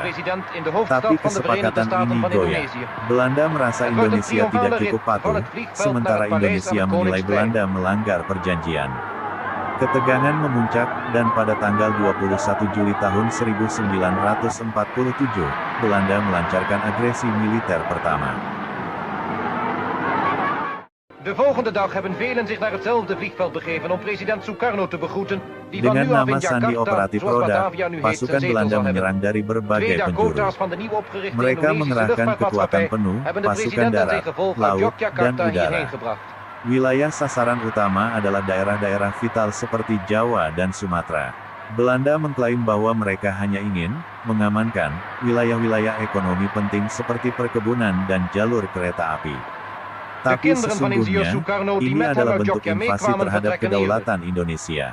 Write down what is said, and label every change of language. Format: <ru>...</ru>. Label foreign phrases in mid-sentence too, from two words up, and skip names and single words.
<id>Tapi kesepakatan ini goyah. Belanda merasa Indonesia tidak cukup patuh, sementara Indonesia menilai Belanda melanggar perjanjian. Ketegangan memuncak, dan pada tanggal 21 Juli tahun 1947, Belanda melancarkan agresi militer pertama.</id> <nl>De volgende dag hebben velen zich naar hetzelfde vliegveld begeven om president Sukarno te begroeten, die van</nl> <id>Dengan</id> <nl>nu af</nl> <id>nama</id> <nl>in</nl> <id>Sandi</id> <nl>Jakarta,</nl> <id>Operatif</id> <nl>zoals</nl> <id>Roda,</id> <nl>Batavia nu heet, zijn</nl> <id>pasukan</id> <nl>zetel</nl> <id>Belanda</id> <nl>zal hebben.</nl> <id>menyerang dari</id> <nl>Twee</nl> <id>berbagai penjuru.</id> <nl>Dakota's van de nieuw opgerichte</nl> <id>Mereka</id> <nl>Indonesische</nl> <id>mengerahkan kekuatan</id> <nl>luchtvaartmaatschappij</nl> <id>penuh,</id> <nl>hebben de</nl> <id>pasukan</id> <nl>president en</nl> <id>darat,</id> <nl>zijn gevolg uit laut, dan Yogyakarta</nl> <id>udara.</id> <nl>hierheen gebracht.</nl> <id>Wilayah sasaran utama adalah daerah-daerah vital seperti Jawa dan Sumatera. Belanda mengklaim bahwa mereka hanya ingin mengamankan wilayah-wilayah ekonomi penting seperti perkebunan dan jalur kereta api. Tapi sesungguhnya, ini adalah bentuk invasi terhadap kedaulatan Indonesia.</id>